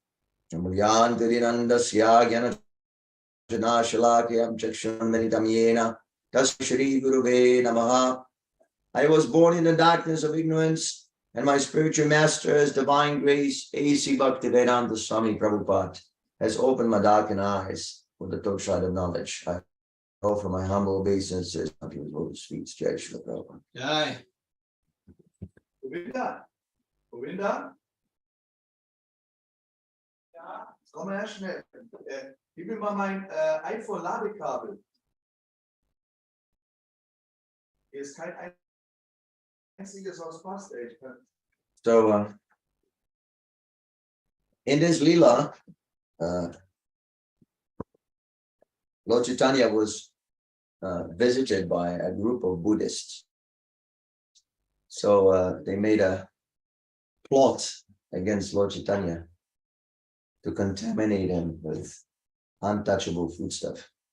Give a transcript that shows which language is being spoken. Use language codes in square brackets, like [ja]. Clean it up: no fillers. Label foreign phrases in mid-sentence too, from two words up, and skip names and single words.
[en] I was born in the darkness of ignorance, and my spiritual master, as divine grace, A.C. Bhaktivedanta Swami Prabhupada, has opened my darkened eyes with the torchlight of knowledge. I offer my humble obeisances unto his lotus feet. [hi] Jai Shri Prabhupada. Jai. Govinda? [de] Ja, komm mal her schnell. Gib mir mal mein iPhone-Ladekabel. Hier ist kein einziges, was passt, ey. [en] So, in this Leela, Lord Chaitanya was visited by a group of Buddhists. So they made a plot against Lord Chaitanya to contaminate him with untouchable foodstuff.